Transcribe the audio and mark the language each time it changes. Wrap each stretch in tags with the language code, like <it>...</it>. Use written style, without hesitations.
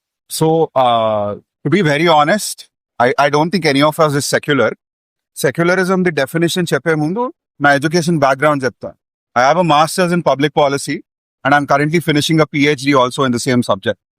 <en>So, to be very honest, I don't think any of us is secular. Secularism, the definition</en> <te>చెప్పే ముందు నా education background చెప్తా.</te> <en>I have a master's in public policy and I'm currently finishing a PhD also in the same subject.</en>